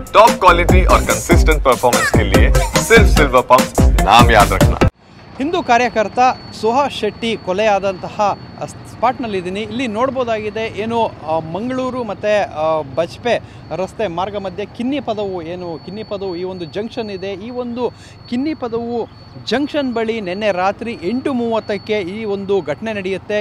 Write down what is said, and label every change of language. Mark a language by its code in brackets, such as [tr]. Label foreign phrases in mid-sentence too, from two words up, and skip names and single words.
[en] top quality [hi] और [en] consistent performance [hi] के लिए सिर्फ सिल्वर पंप नाम याद रखना। [kn] ಹಿಂದೂ ಕಾರ್ಯಕರ್ತ ಸುಹಾಸ್ ಶೆಟ್ಟಿ ಕೊಲೆಯಾದಂತಹ ಸ್ಪಾಟ್ನಲ್ಲಿದ್ದೀನಿ. ಇಲ್ಲಿ ನೋಡ್ಬೋದಾಗಿದೆ ಏನು ಮಂಗಳೂರು ಮತ್ತು ಬಜ್ಪೆ ರಸ್ತೆ ಮಾರ್ಗ ಮಧ್ಯೆ ಕಿನ್ನಿಪದವು ಈ ಒಂದು ಜಂಕ್ಷನ್ ಇದೆ. ಈ ಒಂದು ಕಿನ್ನಿಪದವು ಜಂಕ್ಷನ್ ಬಳಿ ನಿನ್ನೆ ರಾತ್ರಿ 8:30ಕ್ಕೆ ಈ ಒಂದು ಘಟನೆ ನಡೆಯುತ್ತೆ.